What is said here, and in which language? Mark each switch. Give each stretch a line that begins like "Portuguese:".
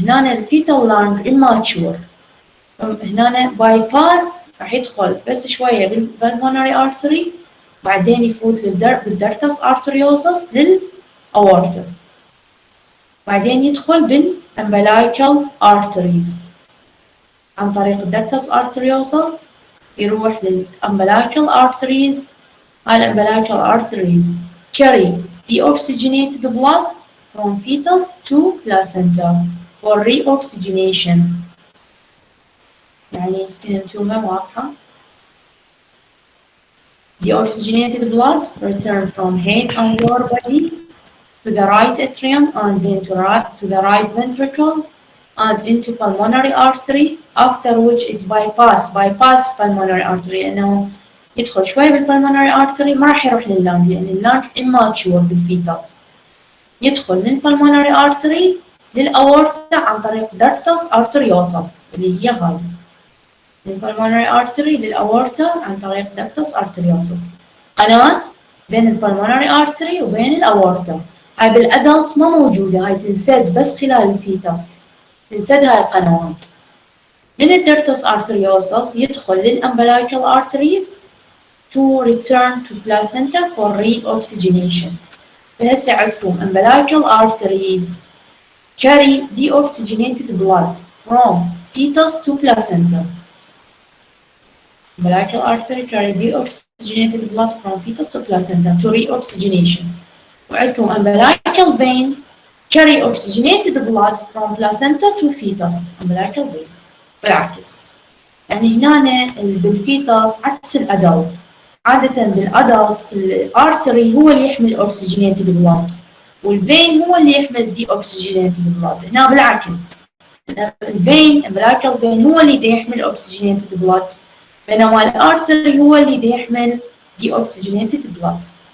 Arabic: هنا الفيتال لانج immature هنا باي باس راح يدخل بس شوية بالpulmonary artery بعدين يفوت بالدرتس arteriosus للأورطة، بعدين يدخل بالumbilical arteries عن طريق الدرتس arteriosus يروح للumbilical arteries.
English: الumbilical arteries carry deoxygenated blood from fetus to placenta for reoxygenation.
Arabic: يعني فهمتوها واضحة؟
English: Deoxygenated blood return from head and lower body to the right atrium and then to the right ventricle and into pulmonary artery,
Arabic: after which it bypass pulmonary artery لأنه يدخل شوي بالpulmonary artery ما راح يروح لللانج لأن اللانج immature بالفيتس، يدخل من pulmonary artery للأورطة عن طريق ductus arteriosus اللي هي هذه. من pulmonary artery للأورطة عن طريق ductus arteriosus، قناة بين الpulmonary artery وبين الأورطة. هاي بالأدلت ما موجودة، هاي تنسد بس خلال الفيتس، تنسد هاي القنوات.
English: من الductus arteriosus يدخل للumbilical arteries to return to placenta for reoxygenation.
Arabic: فهسه عندكم
English: umbilical arteries carry deoxygenated blood from fetus to placenta. Umbilical artery carry deoxygenated blood from fetus to placenta to reoxygenation. وعندكم umbilical vein carry oxygenated blood from placenta to fetus.
Arabic: umbilical vein بالعكس. يعني هنا بالفيتس عكس الادلت، عادة بالادلت الارتري هو اللي يحمل oxygenated blood والفين هو اللي يحمل deoxygenated blood. هنا بالعكس، الفين umbilical vein هو اللي يحمل oxygenated blood بينما الارتري هو اللي يحمل deoxygenated blood.